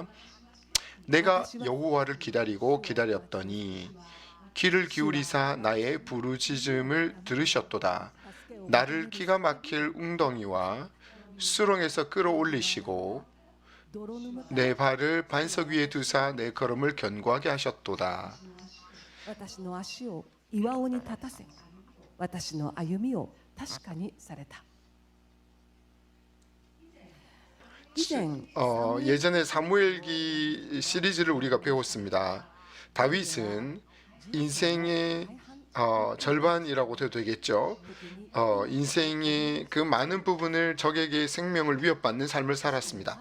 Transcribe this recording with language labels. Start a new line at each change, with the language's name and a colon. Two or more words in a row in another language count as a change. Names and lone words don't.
Korean: 내가 여호와를 기다리고 기다렸더니 귀를 기울이사 나의 부르짖음을 들으셨도다. 나를 기가 막힐 웅덩이와 수렁에서 끌어올리시고 내 발을 반석 위에 두사 내 걸음을 견고하게 하셨도다.
Japanese: 私の足を岩尾に立たせ、私の歩みを確かにされた。
Korean: 예전에 사무엘기 시리즈를 우리가 배웠습니다. 다윗은 인생의 절반이라고 해도 되겠죠. 인생의 그 많은 부분을 적에게 생명을 위협받는 삶을 살았습니다.